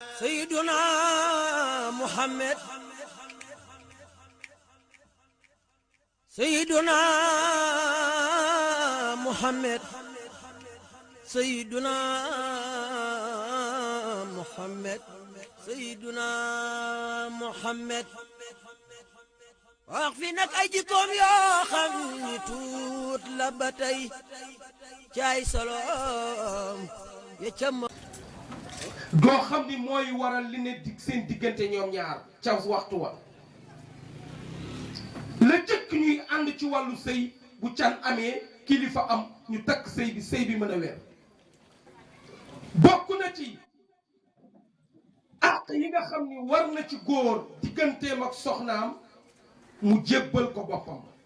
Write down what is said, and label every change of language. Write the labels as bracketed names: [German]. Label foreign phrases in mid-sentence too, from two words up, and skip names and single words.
[Arabic] سيدنا محمد سيدنا محمد سيدنا محمد سيدنا محمد [Wolof] wax fi nag ay jikkoom yoo xam ni tuut la ba tey caay soloom ya ca ma doo xam ni mooy waral li ne dig seen diggante ñoom ñaar ca waxtu wa la jëkk ñuy ànd ci wàllu sëy bu can amee kilifa am ñu takk sëy bi mën a weer bokk na ci àq yi nga xam ni war na ci góor digganteem ak soxnaam mu jébbal ko boppam